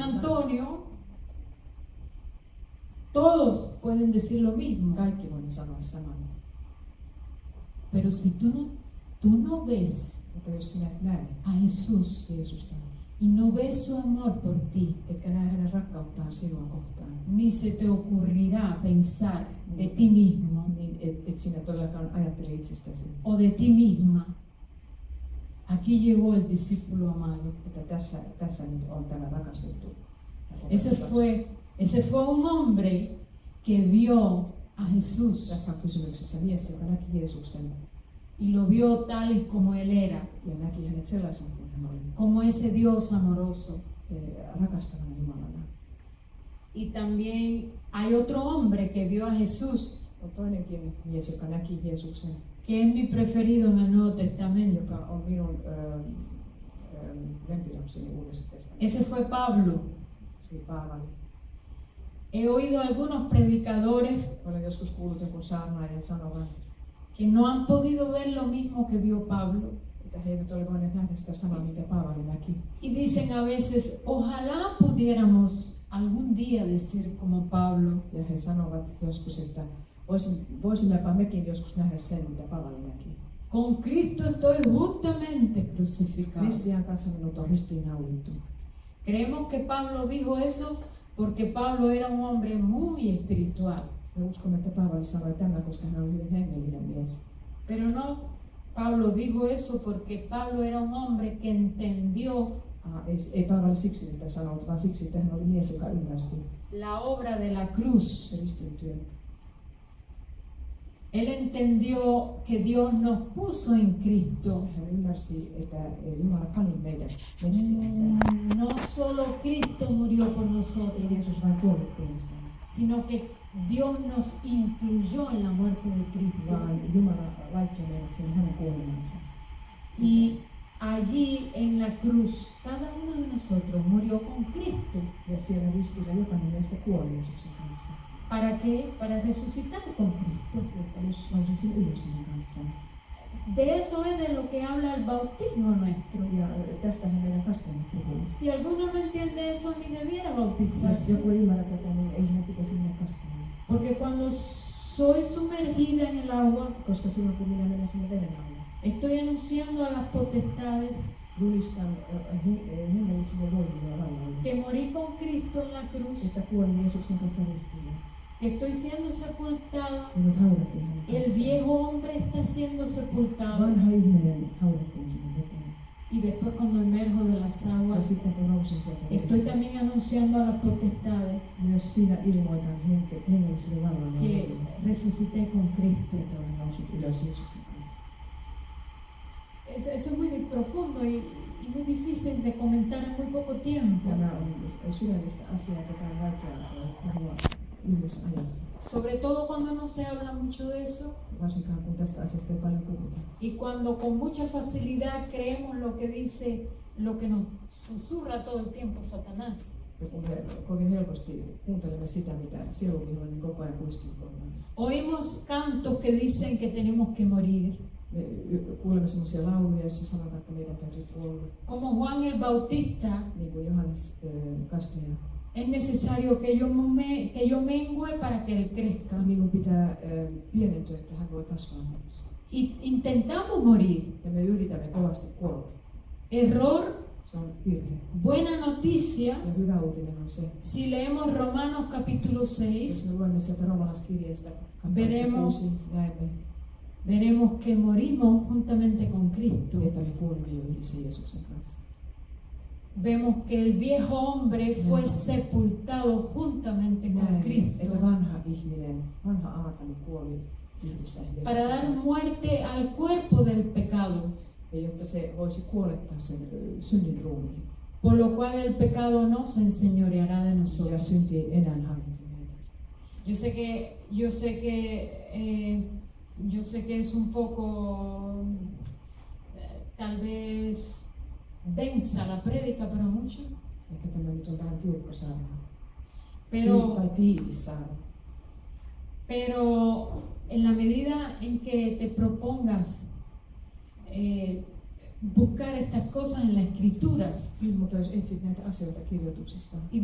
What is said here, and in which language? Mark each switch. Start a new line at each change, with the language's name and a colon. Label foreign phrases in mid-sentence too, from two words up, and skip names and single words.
Spanish: Sanna, Antonio, Todos pueden decir lo mismo.
Finnish: Kaikki voimme sanoa saman.
Spanish: Pero si tú no ves
Finnish: Mutta jos sinä et näe
Spanish: a Jesús
Finnish: Jeesusta,
Spanish: y no ves su amor por ti,
Finnish: etkä näe hänen rakkauttaan sinua kohtaan,
Spanish: ni se te ocurrirá pensar de ti mismo
Finnish: niin et sinä todellakaan ajattele itsestäsi,
Spanish: o de ti misma. Aquí llegó el discípulo amado.
Finnish: että tässä nyt on tämä rakastettu.
Spanish: Ese fue un hombre que vio a Jesús
Finnish: Tässä on kysymyksessä mies, joka näki Jeesuksen
Spanish: y lo vio tal y como él era,
Finnish: ja näki hänet sellaisen kuin hän oli,
Spanish: como ese Dios amoroso.
Finnish: rakastavana Jumalana.
Spanish: Y también hay otro hombre que vio a Jesús,
Finnish: On toinenkin mies, joka näki Jeesuksen,
Spanish: que es mi preferido en el Nuevo Testamento.
Finnish: joka on minun lempilapseni Uudessa testamentissa.
Spanish: Ese fue Pablo.
Finnish: Se oli Paavali.
Spanish: He oído algunos predicadores
Finnish: Olen joskus kuullut jonkun saarnaajan sanovan,
Spanish: que no han podido ver lo mismo que vio Pablo.
Finnish: että he eivät ole voineet nähdä sitä samaa, mikä Paavali näki.
Spanish: Y dicen a veces, ojalá pudiéramos algún día decir como Pablo.
Finnish: Ja he sanovat joskus, että voisimmepa mekin joskus nähdä sen, mitä Paavali näki.
Spanish: Con Cristo estoy justamente crucificado.
Finnish: Messiaan kanssa minut on ristiinnaulittu.
Spanish: Creemos que Pablo dijo eso porque Pablo era un hombre muy espiritual.
Finnish: Me uskomme, että Paavali sanoi tämän, koska hän oli hyvin hengellinen mies.
Spanish: Pero no, Pablo dijo eso porque Pablo era un hombre que entendió
Finnish: Ei Paavali siksi niitä sanonut, vaan siksi, että hän oli mies, joka ymmärsi
Spanish: la obra de la cruz.
Finnish: ristin työn.
Spanish: Él entendió que Dios nos puso en Cristo.
Finnish: Hän ymmärsi, että Jumala pani meidät Messiaaseen.
Spanish: No solo Cristo murió por
Finnish: Ei
Spanish: nosotros,
Finnish: Jeesus vain kuollut puolestamme,
Spanish: sino que Dios nos incluyó en la muerte de Cristo.
Finnish: vaan Jumala laittoi meidät sinne hänen kuolemansa.
Spanish: Y allí en la cruz, cada uno de nosotros murió con Cristo.
Finnish: Ja siellä ristillä jokainen meistä kuoli Jeesuksen kanssa,
Spanish: ¿Para qué? Para resucitar con Cristo.
Finnish: jotta nousisin ylös hänen kanssaan.
Spanish: De eso es de lo que habla el bautismo nuestro.
Finnish: Ja tästähän meidän kasteemme puhuu.
Spanish: Si alguno no entiende eso, ni debiera
Finnish: Jos
Spanish: bautizarse.
Finnish: joku ei ymmärrä tätä, niin ei hänen pitäisi mennä kastamaan.
Spanish: Porque cuando soy sumergida en el agua,
Finnish: Koska silloin kun minä menen sinne veden alle,
Spanish: estoy anunciando a las potestades
Finnish: julistan hengellisille voimille ja valloille,
Spanish: que morí con Cristo en la cruz,
Finnish: että kuolin Jeesuksen kanssa ristillä.
Spanish: que estoy siendo sepultada.
Finnish: Minut haudattiin hänen
Spanish: El
Finnish: kanssaan.
Spanish: viejo hombre está siendo sepultado.
Finnish: Vanha ihminen haudattiin sinne veteen.
Spanish: Y después cuando emerjo de las
Finnish: Ja
Spanish: aguas,
Finnish: sitten kun nousin sieltä
Spanish: estoy
Finnish: vedestä,
Spanish: también anunciando a las potestades
Finnish: myös siinä ilmoitan hengellisille valloille,
Spanish: que resucité con Cristo.
Finnish: että olen noussut ylös Jeesuksen kanssa.
Spanish: Eso es muy profundo y muy difícil de comentar en muy poco tiempo.
Finnish: Tämä on sydämistä asiaa, jota on vaikea puhua yhdessä ajassa.
Spanish: Sobre todo cuando no se habla mucho de eso
Finnish: Varsinkaan kun tästä asiasta ei paljon puhuta.
Spanish: y cuando con mucha facilidad creemos lo que dice, lo que nos susurra todo el tiempo Satanás.
Finnish: Ja kun me kovin helposti kuuntelemme sitä, mitä sieluvihollinen koko ajan kuiskii korvaan.
Spanish: Oímos cantos que dicen que tenemos que morir.
Finnish: Me kuulemme sellaisia lauluja, joissa sanotaan, että meidän täytyy kuolla.
Spanish: Como Juan el Bautista,
Finnish: Niin kuin Johannes Kastaja.
Spanish: es necesario que yo mengue para que él crezca.
Finnish: Minun pitää pienentyä, että hän voi kasvaa minussa.
Spanish: Y intentamos morir.
Finnish: Ja me yritämme kovasti kuolla.
Spanish: Error,
Finnish: Se on virhe.
Spanish: buena noticia.
Finnish: Ja hyvä uutinen on se,
Spanish: Si leemos Romanos capítulo 6,
Finnish: jos me luemme sieltä roomalaiskirjeestä kappaleesta 6,
Spanish: veremos que morimos juntamente con Cristo.
Finnish: että me kuolimme jo yhdessä Jeesuksen kanssa.
Spanish: Vemos que el viejo hombre fue sepultado juntamente con
Finnish: Näemme,
Spanish: Cristo
Finnish: että vanha ihminen, vanha Aatami kuoli yhdessä Jeesuksen
Spanish: para dar
Finnish: kanssa.
Spanish: muerte al cuerpo del pecado,
Finnish: Ja jotta se voisi kuolettaa sen synnin ruumiin.
Spanish: por lo cual el pecado no se enseñoreará de
Finnish: Ja
Spanish: nosotros.
Finnish: synti ei enää hallitse meitä.
Spanish: Yo sé que es un poco tal vez densa la prédica para muchos,
Finnish: Ehkä tämä nyt on vähän tiukka saarna. Tai
Spanish: pero
Finnish: tiivis saarna.
Spanish: Pero en la medida en que te propongas buscar estas cosas en las escrituras
Finnish: Mutta jos etsit näitä asioita kirjoituksista